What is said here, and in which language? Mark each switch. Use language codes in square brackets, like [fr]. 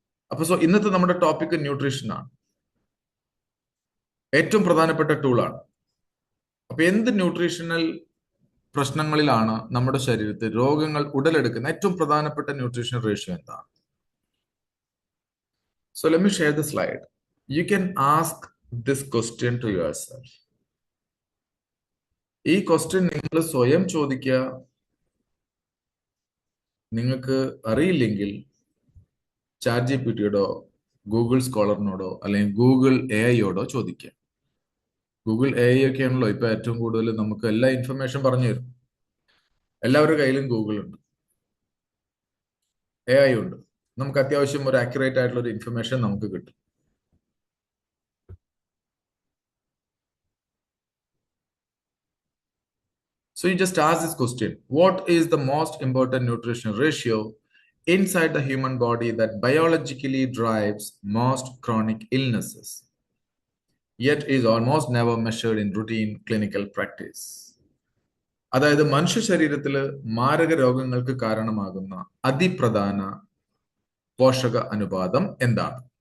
[ml] അപ്പൊ ഇന്നത്തെ നമ്മുടെ ടോപ്പിക് ന്യൂട്രീഷൻ ആണ്. ഏറ്റവും പ്രധാനപ്പെട്ട ടൂളാണ്. അപ്പൊ എന്ത് ന്യൂട്രീഷണൽ പ്രശ്നങ്ങളിലാണ് നമ്മുടെ ശരീരത്തിൽ രോഗങ്ങൾ ഉടലെടുക്കുന്ന ഏറ്റവും പ്രധാനപ്പെട്ട ന്യൂട്രീഷൻ റേഷ്യോ എന്താണ്? [en] So let me share the slide. You can ask this question to yourself. [ml] ഈ ക്വസ്റ്റ്യൻ നിങ്ങൾ സ്വയം ചോദിക്കുക. നിങ്ങൾക്ക് അറിയില്ലെങ്കിൽ ChatGPTയോടോ ഗൂഗിൾ സ്കോളറിനോടോ അല്ലെങ്കിൽ ഗൂഗിൾ AI ചോദിക്കുക. ഗൂഗിൾ AI ഒക്കെ ആണല്ലോ ഇപ്പൊ ഏറ്റവും കൂടുതൽ നമുക്ക് എല്ലാ ഇൻഫർമേഷൻ പറഞ്ഞു തരും. എല്ലാവരുടെ കയ്യിലും ഗൂഗിൾ ഉണ്ട്, AI ഉണ്ട്. നമുക്ക് അത്യാവശ്യം ഒരു ആക്യുറേറ്റ് ആയിട്ടുള്ള ഒരു ഇൻഫർമേഷൻ നമുക്ക് കിട്ടും. [en] So you just ask this question: what is the most important nutrition ratio inside the human body that biologically drives most chronic illnesses, yet is almost never measured in routine clinical practice? [ml] അതായത് മനുഷ്യ ശരീരത്തിൽ മാരക രോഗങ്ങൾക്ക് കാരണമാകുന്ന അതിപ്രധാന പോഷക അനുപാതം എന്താണ്?